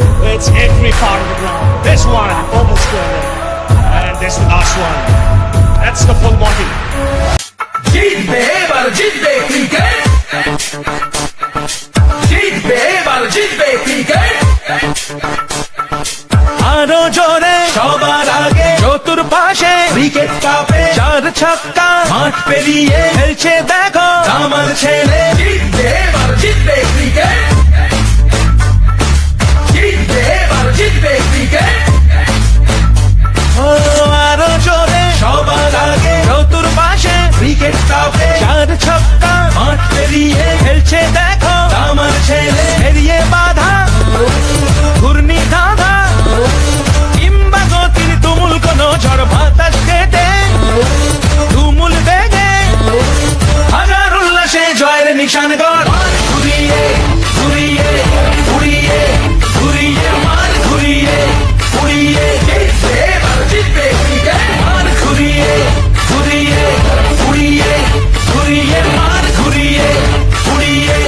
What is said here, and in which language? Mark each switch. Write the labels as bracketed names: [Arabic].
[English] It's every part of the ground. This one, almost square leg. And this the last one. That's the full Monty. [Bangla] জিতবে এবার জিতবে cricket জিতবে এবার জিতবে cricket আরো জোরে সবার আগে চতুর্পাশে উইকেট কাপে চার ছক্কা মাঠ পেরিয়ে খেলছে দেখো আমার ছেলে জিতবে এবার জিতবে ক্রিকেট জিতবে এবার জিতবে ক্রিকেট ও আরো জোরে সবার আগে চতুর্পাশে উইকেট কাপে চার ছক্কা মাঠ পেরিয়ে খেলছে দেখো আমার ছেলে পেরিয়ে বাধা ঘূর্ণি ধাঁধা কিংবা গতির তুমুল কোনো ঝড় বাতাস কেটে তুমুল বেগে হাজার উল্লাসে জয়ের নিশান গড় ঘুরিয়ে ঘুরিয়ে ঘুরিয়ে ঘুরিয়ে মার ঘুরিয়ে ঘুরিয়ে জিতবে এবার জিতবে ক্রিকেট মার ঘুরিয়ে ঘুরিয়ে ঘুরিয়ে ঘুরিয়ে মার ঘুরিয়ে ঘুরিয়ে